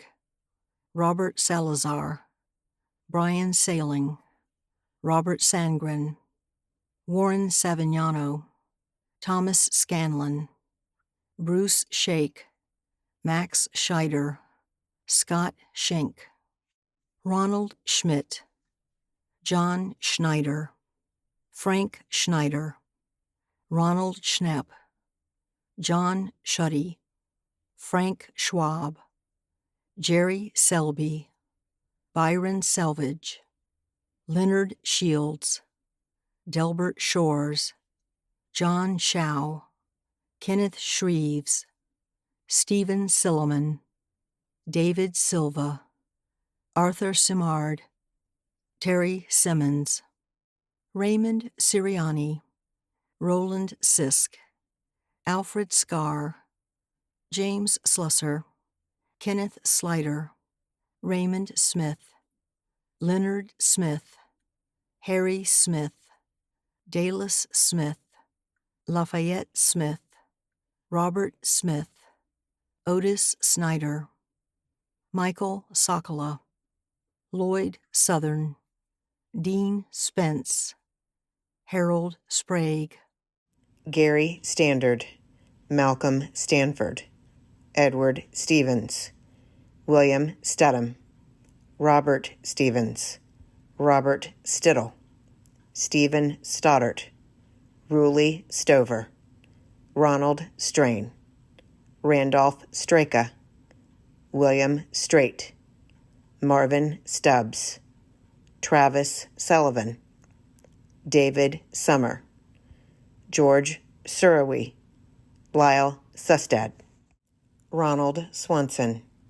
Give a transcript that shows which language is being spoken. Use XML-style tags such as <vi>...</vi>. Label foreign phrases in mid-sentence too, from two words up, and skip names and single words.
<en>Robert Salazar, Brian Saling, Robert Sangren, Warren Savignano, Thomas Scanlon, Bruce Shake, Max Scheider, Scott Schenk, Ronald Schmidt, John Schneider, Frank Schneider, Ronald Schnapp, John Shuddy, Frank Schwab, Jerry Selby, Byron Selvage, Leonard Shields, Delbert Shores, John Shaw, Kenneth Shreves, Stephen Silliman, David Silva, Arthur Simard, Terry Simmons, Raymond Sirianni, Roland Sisk, Alfred Scarr, James Slusser, Kenneth Slider, Raymond Smith, Leonard Smith, Harry Smith, Dallas Smith, Lafayette Smith, Robert Smith, Otis Snyder, Michael Sokola, Lloyd Southern, Dean Spence, Harold Sprague, Gary Standard, Malcolm Stanford, Edward Stevens, William Stedham, Robert Stevens, Robert Stittle, Stephen Stoddart, Ruley Stover, Ronald Strain, Randolph Straka, William Straight, Marvin Stubbs, Travis Sullivan, David Summer, George Surawi, Lyle Sustad, Ronald Swanson,</en>